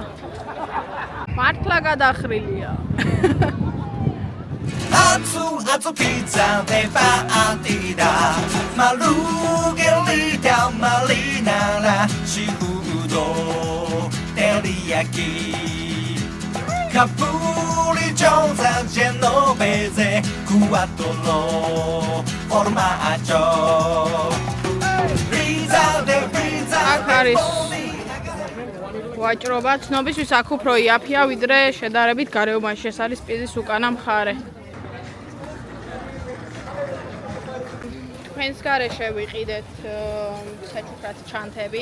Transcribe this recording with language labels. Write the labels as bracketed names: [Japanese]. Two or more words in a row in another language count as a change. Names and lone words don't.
[Georgian] მართლა გადახრილია. [Italian] Azzu pizza de partita Margherita marinara Shifudo teriyaki Capriccio genovese Quattro formaggio Pizza de pizza [Georgian] აქ არის ვაჭრობა, ცნობისთვის აქ უფრო იაფია, ვიდრე შედარებით გარეუბანში. ეს არის პიზის უკანა მხარე. თქვენს გარეშე ვიყიდეთ საჩუქრად ჩანთები.